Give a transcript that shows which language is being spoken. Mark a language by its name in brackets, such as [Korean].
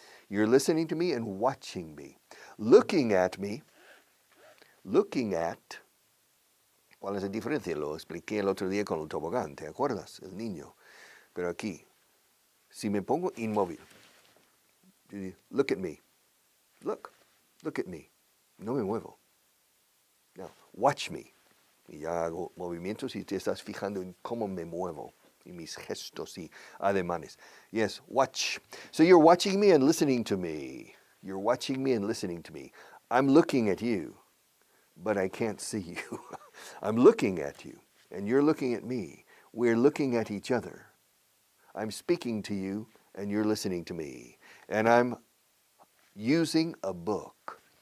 [English] You're listening to me and watching me. Looking at me, [Spanish] ¿cuál es la diferencia? Lo expliqué el otro día con el tobogán, ¿te acuerdas? El niño. Pero aquí, si me pongo inmóvil, [English] look at me, look at me, [Spanish] no me muevo. [English] Now, watch me. [Spanish] Y ya hago movimientos y te estás fijando en cómo me muevo y mis gestos y ademanes. [English] Yes, watch. So you're watching me and listening to me. You're watching me and listening to me. I'm looking at you, but I can't see you. I'm looking at you, and you're looking at me. We're looking at each other. I'm speaking to you, and you're listening to me. And I'm using a book.